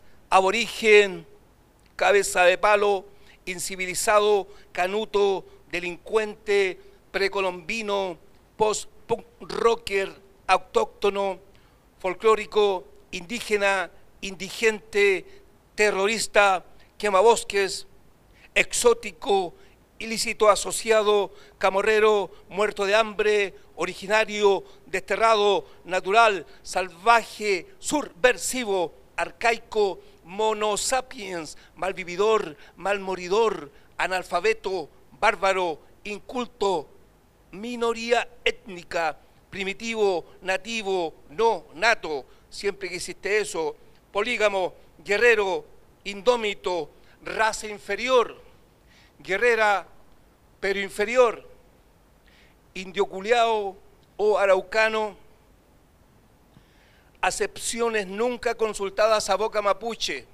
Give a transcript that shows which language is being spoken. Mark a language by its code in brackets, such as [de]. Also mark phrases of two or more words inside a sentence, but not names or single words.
[es] aborigen, cabeza de palo, incivilizado, canuto, delincuente, precolombino, [en] post-punk rocker, [es] autóctono, folclórico, indígena, indigente, terrorista, quemabosques, exótico, ilícito asociado, camorrero, muerto de hambre, originario, desterrado, natural, salvaje, subversivo, arcaico, monosapiens, malvividor, malmoridor, analfabeto, bárbaro, inculto, minoría étnica, primitivo, nativo, no nato, siempre que existe eso, polígamo, guerrero, indómito, raza inferior, guerrera pero inferior, indio culiao o araucano, acepciones nunca consultadas a boca mapuche.